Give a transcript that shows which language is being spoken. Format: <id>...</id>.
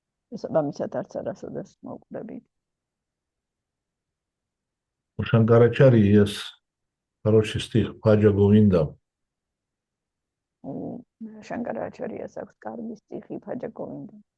<ka>შესაბამისად არც არასოდეს მოვკვდებით.</ka> <ru>У Шанкарачари есть хороший стих «Бхаджа Говинда».</ru> <ka>შანკარაჩარიას აქვს კარგი სტიხი ბაჯა გოვინდა.</ka>